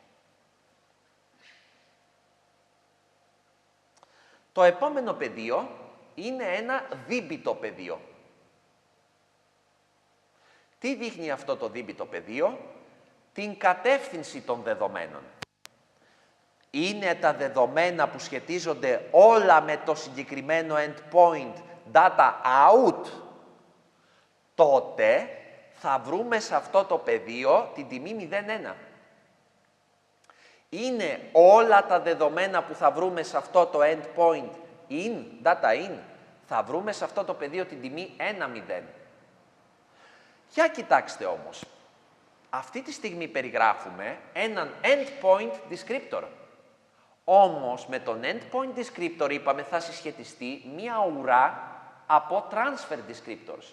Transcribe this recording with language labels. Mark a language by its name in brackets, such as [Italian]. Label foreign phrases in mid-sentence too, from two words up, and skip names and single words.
[Greek] Το επόμενο πεδίο είναι ένα δίμπιτο πεδίο. Τι δείχνει αυτό το δίμπιτο πεδίο? Την κατεύθυνση των δεδομένων. Είναι τα δεδομένα που σχετίζονται όλα με το συγκεκριμένο [English] endpoint data out, [Greek] τότε θα βρούμε σε αυτό το πεδίο την τιμή 0,1. Είναι όλα τα δεδομένα που θα βρούμε σε αυτό το [English] endpoint in, data in, [Greek] θα βρούμε σε αυτό το πεδίο την τιμή 1,0. Για κοιτάξτε όμως. Αυτή τη στιγμή περιγράφουμε έναν [English] endpoint descriptor. [Greek] Όμως με τον [English] endpoint descriptor [Greek] είπαμε θα συσχετιστεί μία ουρά από [English] transfer descriptors.